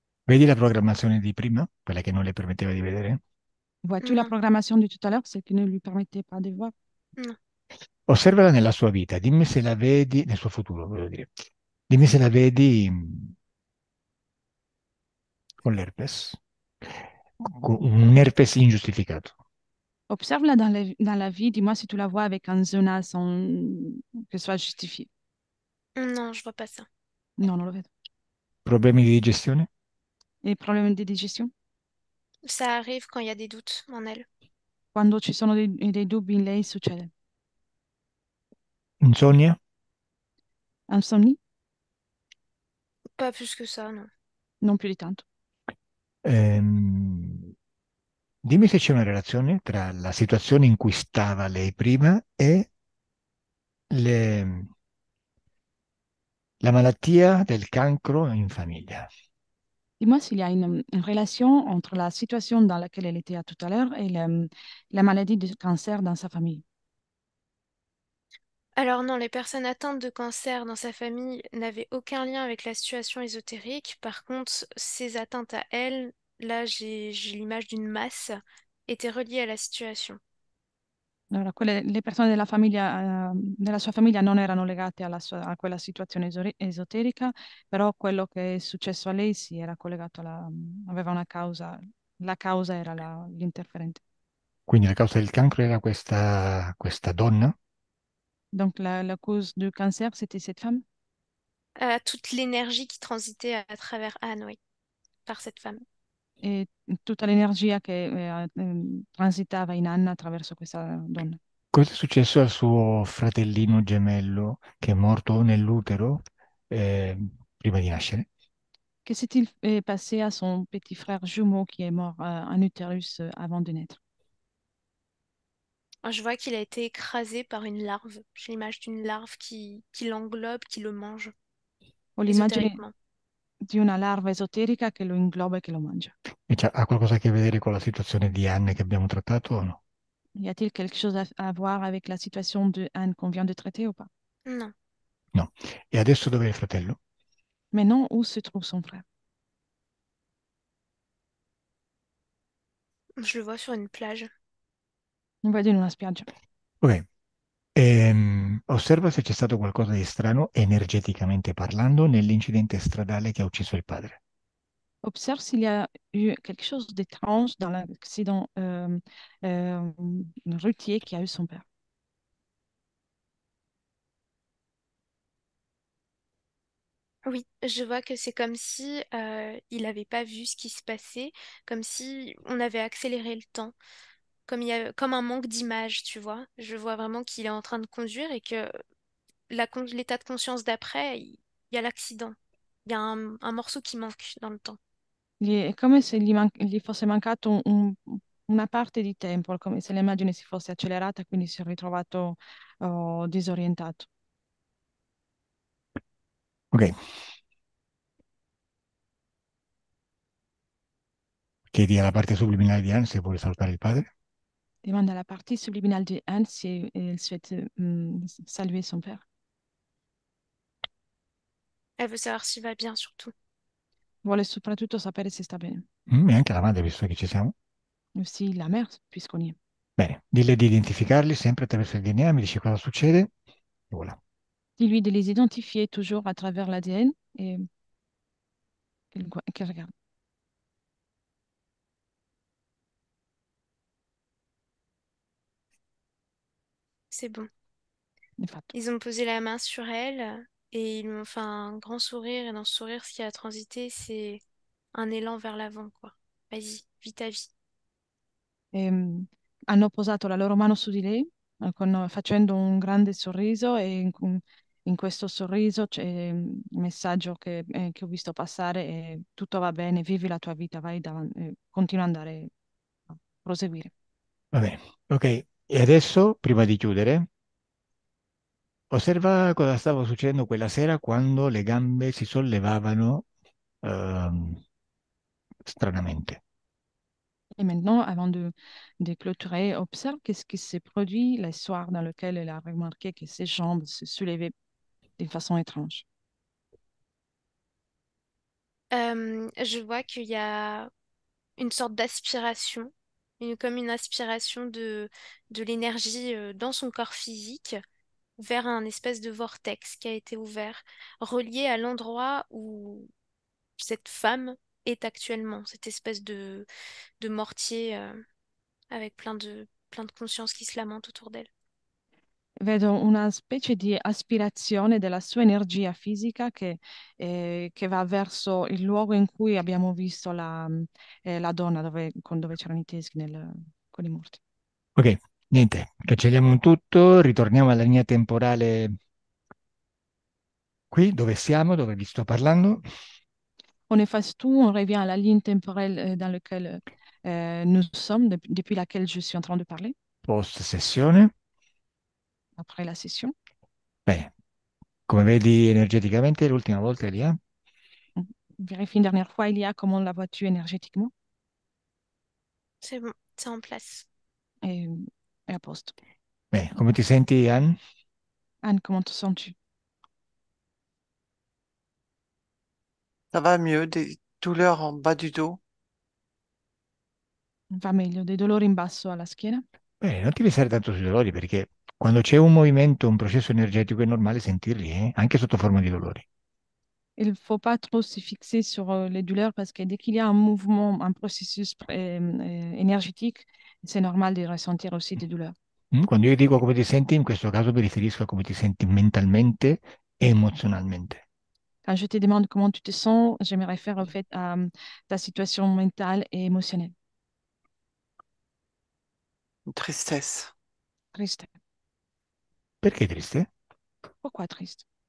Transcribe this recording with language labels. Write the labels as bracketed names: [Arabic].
[Italian] Vedi la programmazione di prima, quella che non le permetteva di vedere? [French] Vois-tu la Non, programmation de tout à l'heure, celle qui ne lui permettait pas de voir? non. [Italian] Osservala nella sua vita, dimmi se la vedi, nel suo futuro, voglio dire. Dimmi se la vedi con l'herpes, con un herpes ingiustificato. [French] Observe-la dans la vie, dis-moi si tu la vois avec un zona sans que ce soit justifié. Non, je vois pas ça. [Italian] Non, non lo vedo. Problemi di digestione? E problemi di digestion? [French] Ça arrive quand il y a des doutes en elle. [Italian] Quando ci sono dei dubbi in lei succede. Insonnia? [French] Insomnie? Pas plus que ça, non. [Italian] Non più di tanto. Ehm, dimmi se c'è una relazione tra la situazione in cui stava lei prima e le- la malattia del cancro in famiglia. [French] Dis-moi s'il y a une relation entre la situation dans laquelle elle était à tout à l'heure et la maladie de cancer dans sa famille. Alors non, les personnes atteintes de cancer dans sa famille n'avaient aucun lien avec la situation ésotérique. Par contre, ces atteintes à elle, là j'ai l'image d'une masse, étaient reliées à la situation. [Italian] Allora, le persone della sua famiglia non erano legate a quella situazione esoterica, però quello che è successo a lei sì era collegato aveva una causa, la causa era l'interferente. Quindi la causa del cancro era questa donna? [French] Donc la cause du cancer, c'était cette femme Toute l'énergie qui transitait à travers Anne, oui, par cette femme. [Italian] e tutta l'energia che transitava in Anna attraverso questa donna. Cosa è successo al suo fratellino gemello che è morto nell'utero eh, prima di nascere? [French] Que s'est-il passé à son petit frère jumeau qui est mort en utérus avant de naître? Je vois qu'il a été écrasé par une larve. J'ai l'image d'une larve qui l'englobe, qui le mange, [Italian] Ho l'immagine [French] ésotériquement. [Italian] di una larva esoterica che lo ingloba e che lo mangia. E ha qualcosa a che vedere con la situazione di Anne che abbiamo trattato o no? [French] Y a-t-il quelque chose à voir avec la situation de Anne qu'on vient de traiter ou pas? Non, [Italian] No. E adesso dov'è il fratello? [French] Maintenant, où se trouve son frère? je le vois sur une plage. On va dire [Italian] in una spiaggia. Ok. Osserva se c'è stato qualcosa di strano energeticamente parlando nell'incidente stradale che ha ucciso il padre. [French] Observe s'il y a eu quelque chose d'étrange dans l'accident euh, routier qui a eu son père. Oui, je vois que c'est comme si il n'avait pas vu ce qui se passait, comme si on avait accéléré le temps. comme il y a comme un manque d'image, tu vois. Je vois vraiment qu'il est en train de conduire et que l'état de conscience d'après, il y a l'accident. Il y a un morceau qui manque dans le temps. [Italian] È come se gli fosse mancato una parte di tempo, come se l'immagine si fosse accelerata e quindi si è ritrovato disorientato. Ok, chiedi alla parte subliminale di Anne se vuole salutare il padre. [French] Demande à la partie subliminale de Anne si elle souhaite saluer son père. Elle veut savoir s'il va bien, surtout. [Italian] Vuole soprattutto sapere se sta bene. E anche la madre, visto che ci siamo. [French] Aussi la mère, puisqu'on y est. [Italian] Bene, dille di identificarli sempre attraverso il DNA, mi dici cosa succede. [French] E voilà. Dis-lui de les identifier toujours à travers l'ADN et qu'elle regarde. C'est bon. [Italian] È fatto. [French] Ils ont posé la main sur elle et ils lui ont fait un grand sourire. Et dans ce sourire, ce qui a transité, c'est un élan vers l'avant, quoi. Vas-y, vis ta vie. [Italian] Hanno posato la loro mano su di lei facendo un grande sorriso e in questo sorriso c'è il messaggio che ho visto passare e tutto va bene, vivi la tua vita, vai davanti, continua ad andare a proseguire. Va bene, ok. E adesso, prima di chiudere, osserva cosa stava succedendo quella sera quando le gambe si sollevavano ehm, stranamente. [French] Et maintenant, avant de clôturer, observe qu'est-ce qui s'est produit le soir dans lequel elle a remarqué que ses jambes se soulevaient d'une façon étrange. Je vois qu'il y a une sorte d'aspiration, comme une aspiration de l'énergie dans son corps physique vers un espèce de vortex qui a été ouvert, relié à l'endroit où cette femme est actuellement, cette espèce de mortier avec plein de conscience qui se lamente autour d'elle. [Italian] Vedo una specie di aspirazione della sua energia fisica che va verso il luogo in cui abbiamo visto la donna dove c'erano i teschi con i morti. Ok, niente, cancelliamo tutto, ritorniamo alla linea temporale qui dove siamo, dove vi sto parlando. [French] On efface tout, on revient à la ligne temporelle dans laquelle nous sommes, depuis laquelle je suis en train de parler, [Italian] Post sessione. [French] après la session. [Italian] Bene, come vedi energeticamente l'ultima volta Elia? [French] On vérifie une dernière fois, il y a comment la vois-tu énergétiquement C'est bon, c'est en place. et, et à poste. [Italian] Bene, come ti senti Anne? [French] Anne, comment te sens-tu? Ça va mieux, des douleurs en bas du dos. [Italian] Va meglio, dei dolori in basso alla schiena? Bene, non ti pensare tanto sui dolori perché quando c'è un movimento, un processo energetico è normale sentirli, anche sotto forma di dolori. [French] Il ne faut pas trop se fixer sur les douleurs parce que dès qu'il y a un mouvement, un processus énergétique, c'est normal de ressentir aussi des douleurs. [Italian] Quando io dico come ti senti, in questo caso mi riferisco a come ti senti mentalmente e emozionalmente. [French] Quand je te demande comment tu te sens, je me réfère au fait à ta situation mentale et émotionnelle. Une tristesse. [Italian] Triste. Perché triste? [French] Pourquoi triste?